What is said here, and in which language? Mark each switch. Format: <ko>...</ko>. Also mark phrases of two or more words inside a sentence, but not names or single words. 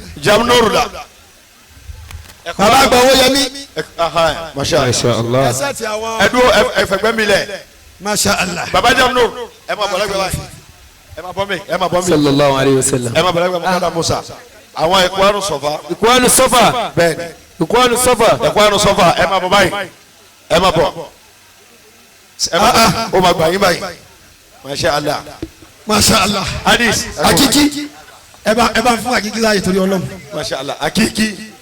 <yo>Jamnuru la. baba àgbà owó yẹmi.</yo> <ar>ما شاء الله. ما شاء الله.</ar> <yo>ẹsẹ̀ ti àwọn. Ẹ dúró ẹfẹ̀gbẹ́ mi lẹ̀.</yo> <ar>ما شاء الله.</ar> <yo>Baba Jamnuru. Ẹ máa bọ̀ lẹ́gbẹ̀ẹ́ báyìí. Ẹ máa bọ̀ mi. Ẹ máa bọ̀ mi.</yo> <ar>صلى الله عليه وسلم.</ar> <yo>Ẹ máa bọ̀ lẹ́gbẹ̀ẹ́ Mukada Musa. Àwọn Ikhwanu Safa. Ikhwanu Safa. Bẹ́ẹ̀ni. Ikhwanu Safa. Ikhwanu Safa. Ẹ máa bọ̀ báyìí. Ẹ máa bọ̀. Ẹ máa bọ̀. Ó máa gbà yín báyìí.</yo> <ar>ما شاء الله. ما شاء الله.</ar> <yo>Hadis. Akiki ẹ bá fún akiki láàyè torí Ọlọ́run.</yo> <ar>ما شاء الله. Akiki.</ar>